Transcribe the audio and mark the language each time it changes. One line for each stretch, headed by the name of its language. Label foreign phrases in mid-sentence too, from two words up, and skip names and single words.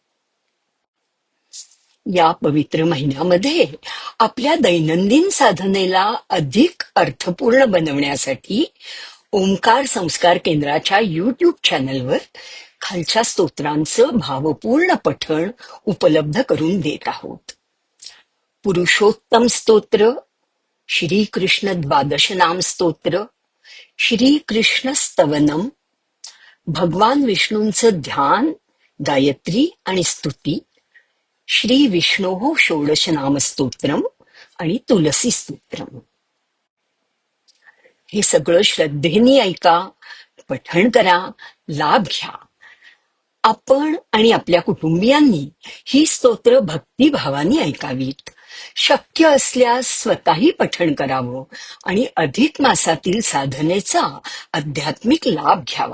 Marathi: या पवित्र महिन्यामध्ये आपल्या दैनंदिन साधनेला अधिक अर्थपूर्ण बनवण्यासाठी ओंकार संस्कार केंद्राच्या यूट्यूब चॅनलवर खालच्या स्तोत्रांचं भावपूर्ण पठण उपलब्ध करून देत आहोत. पुरुषोत्तम स्तोत्र, श्रीकृष्ण द्वादश नाम स्तोत्र, श्रीकृष्ण स्तवनम, भगवान विष्णूंचं ध्यान, गायत्री आणि स्तुती, श्री विष्णोः षोडश नाम स्तोत्रम आणि तुलसी स्तोत्रम. हे सगळं श्रद्धेने ऐका, पठण करा, लाभ घ्या. आपण आणि आपल्या कुटुंबियांनी ही स्तोत्र भक्तिभावाने ऐकावीत. शक्य असल्यास स्वतःही पठण करावं आणि अधिक मासातील साधनेचा आध्यात्मिक लाभ घ्यावा.